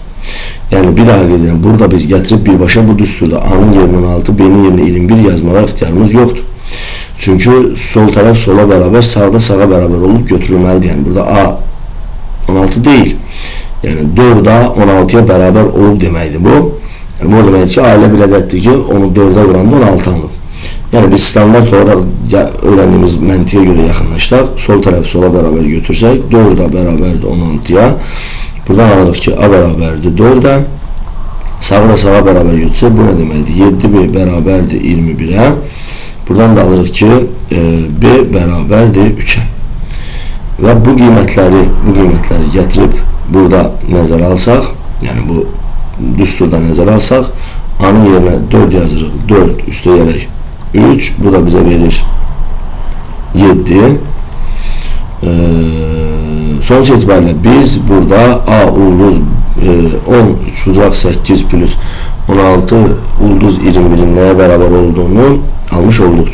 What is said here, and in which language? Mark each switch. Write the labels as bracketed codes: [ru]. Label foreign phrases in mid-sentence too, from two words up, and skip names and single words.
[az] Yani bir daha qeyd edirəm, burada biz gətirib birbaşa bu düsturda A'nın yerinə 16, B'nin yerinə 21 yazmağa ixtiyarımız yoxdur. Çünkü sol tərəf sola bərabər, sağda sağa bərabər olub götürülməlidir. Yəni burada A 16 değil. Yəni 4A 16'ya bərabər olub deməkdir bu. Yəni bu deməkdir ki, A ilə bir ədəddir ki, onu 4'ə vuranda 16 alıb. [tr] Yani biz standart olarak öğrendiğimiz [az] məntiqə göre yaxınlaşdıq. Sol tərəfi sola beraber götürsək 4 a beraberdir 16'ya. Buradan alırıq ki a beraberdir 4'a. Sağa da sağa beraber götürsək bu ne deməkdir? 7b beraberdir 21'e. Buradan da alırıq ki b beraberdir 3'e. Ve bu qiymətləri gətirib burada nəzərə alsaq, yani bu düsturda nəzərə alsaq, a-nın yerinə 4 yazırıq. 4 üstə gələk 3, [tr] bu da bize verir 7. Sonuç itibariyle biz burada a ulduz 13 bucaq 8 plus 16 ulduz 21'in neye beraber olduğunu almış olduk.